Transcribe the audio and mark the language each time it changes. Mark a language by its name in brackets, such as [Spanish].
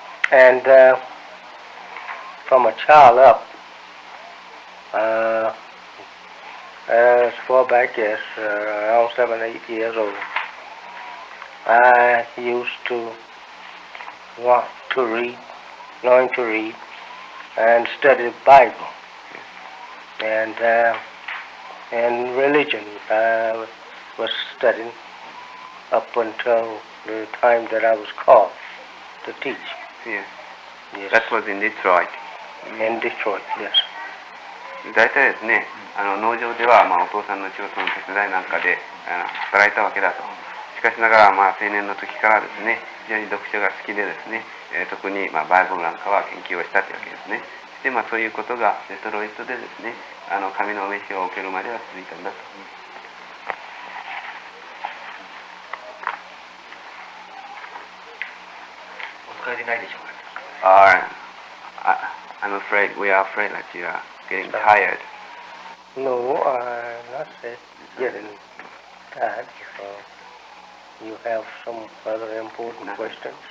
[English] And from a child up, as far back as around 7, 8 years old, I used to want to read, learn to read, and study the Bible. And religion I was studying up until the time that I was called to teach. Yes. Yes. That was in Detroit. In Detroit, yes. [Japanese] 大体ですね、農場では、お父さんの仕事の手伝いなんかで働いたわけだと。しかしながら、青年の時からですね、非常に読書が好きでですね、特にバイブルなんかは研究をしたというわけですね。で、そういうことがデトロイトでですね、神の召しを受けるまでは続いたんだと。使えてないでしょうか。 [English] Or I'm afraid, we are afraid that you are getting tired. No, I'm not getting tired. You have some other important questions?